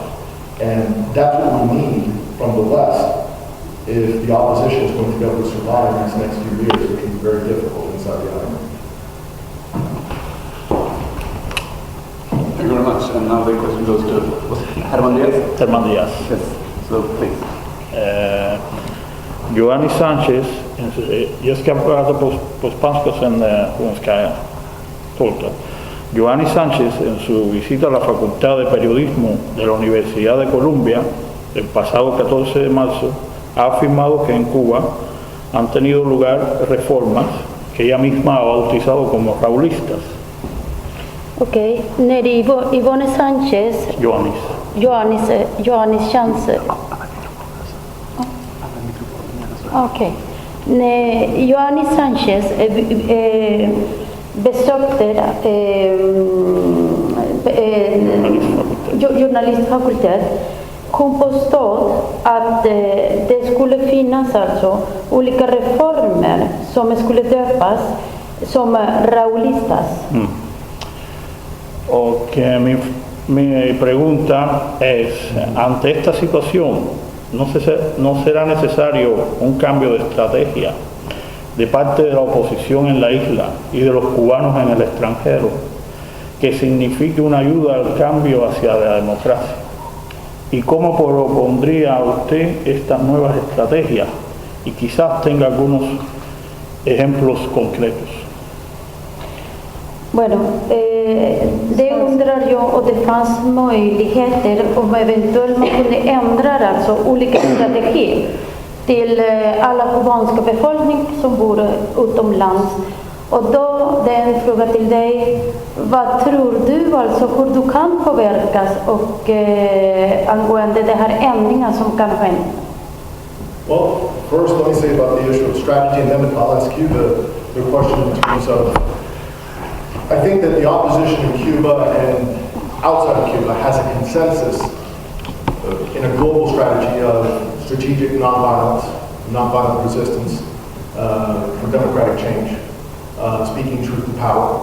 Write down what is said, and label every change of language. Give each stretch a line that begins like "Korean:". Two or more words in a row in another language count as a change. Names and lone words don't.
English: And that's what we need from the West if the opposition is going to be able to survive these next few years, which will be very difficult inside the island. Thank you very much. And now the question goes to Herman Diaz. Herman Diaz. Yes, so please.
Swedish: Yoani Sánchez, jag ska prata på spanska sen hon ska tolka.
Spanish: Yoani Sánchez, en su visita a la Facultad de Periodismo de la Universidad de Columbia el pasado 14 de marzo, ha afirmado que en Cuba han tenido lugar reformas que ella misma ha bautizado como raulistas.
Swedish: Okej, när Yoani Sánchez, Yoani Sánchez. Okej. När Yoani Sánchez besökte journalistfakultet, hon påstod att det skulle finnas alltså olika reformer som skulle döpas som raulistas.
Spanish: Och mi pregunta es, ante esta situación, ¿no será necesario un cambio de estrategia de parte de la oposición en la isla y de los cubanos en el extranjero que signifique una ayuda al cambio hacia la democracia? ¿Y cómo propondría usted estas nuevas estrategias? Y quizás tenga algunos ejemplos concretos. Bueno,
Swedish: det undrar jag, och det fanns möjligheter om eventuellt man kunde ändra alltså olika strategier till alla kubanska befolkning som bor utomlands. Och då det är en fråga till dig, vad tror du alltså hur du kan påverkas och angående det här ändringar som kan ske?
English: Well, first let me say about the issue of strategy, and then I'll ask you the question in terms of I think that the opposition in Cuba and outside of Cuba has a consensus in a global strategy of strategic nonviolence, nonviolent resistance for democratic change, speaking truth to power.